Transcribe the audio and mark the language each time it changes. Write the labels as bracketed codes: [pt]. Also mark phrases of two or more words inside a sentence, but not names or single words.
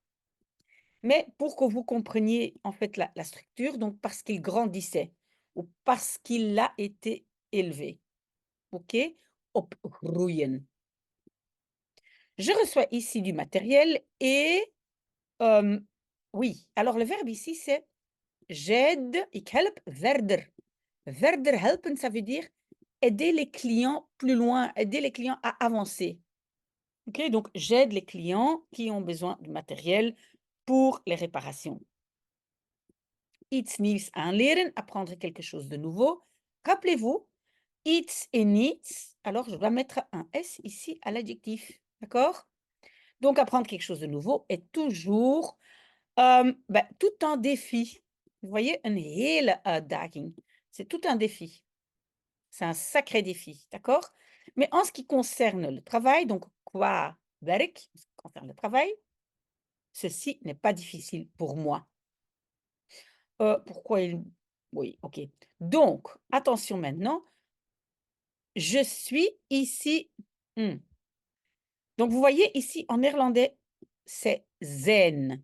[fr] Mais pour que vous compreniez en fait la structure, donc parce qu'il grandissait ou parce qu'il a été élevé, OK? [nl] Opgroeien. [fr] Je reçois ici du matériel et oui, alors le verbe ici c'est j'aide, [nl] ik help verder. Verder helpen, [fr] ça veut dire aider les clients plus loin, aider les clients à avancer. OK, donc j'aide les clients qui ont besoin du matériel pour les réparations. [nl] Iets nieuws aanleren, [fr] apprendre quelque chose de nouveau. Rappelez-vous, iets et niets, alors je dois mettre un S ici à l'adjectif, d'accord? Donc apprendre quelque chose de nouveau est toujours, tout un défi. Vous voyez? [nl] Een hele uitdaging. [fr] C'est tout un défi. C'est un sacré défi, d'accord? Mais en ce qui concerne le travail, donc [nl] qua werk, [fr] en ce qui concerne le travail, ceci n'est pas difficile pour moi. Pourquoi il oui, OK. Donc attention maintenant, je suis ici donc vous voyez ici en néerlandais, c'est zijn.